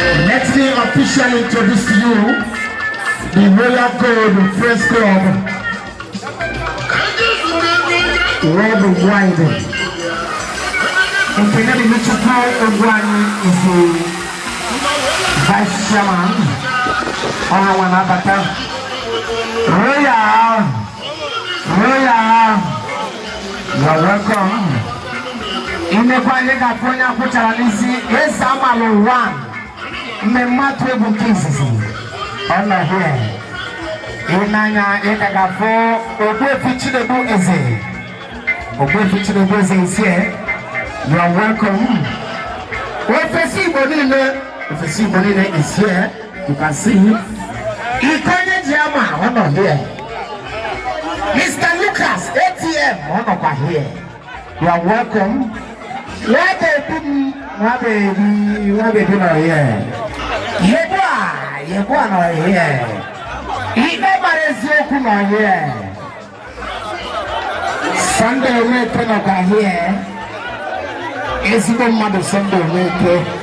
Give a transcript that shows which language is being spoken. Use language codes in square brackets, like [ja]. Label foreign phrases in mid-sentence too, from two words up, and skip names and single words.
[en] Let me officially introduce to you the Royal Gold Press Club Worldwide. Nkenye Michukwu Ogwani is the vice chairman. [ig] Ọha wa na-abata. [en] Royal, Royal, you're welcome. [ig] Imekwa anyị ga-afụ onye akwụchara n'isi, Eze Amalụ one. Mmemme atụ egwu nke izizi. Ọ nọ here. Ị na-anya, ị ga ga-afụ Ogbuefi Chinedu Eze. [en] Ogbuefi Chinedu Eze is here. You are welcome. [ig] Ofesi Igbo niile, Ofesi Igbo niile [en] is here. You can see him. [ig] Ikonye Jiama, ọ nọ here. Mister Lucas, A T M, ọ nọkwa here. [en] You are welcome. [ig] Nwa bebi m, nwa bebi, nwa bebi nọ here. Yebu a, Yebu a nọ here. Ikpe mara eziokwu nọ here. Sunday Omeke nọkwa here. Ezigbo mmadụ Sunday Omeke.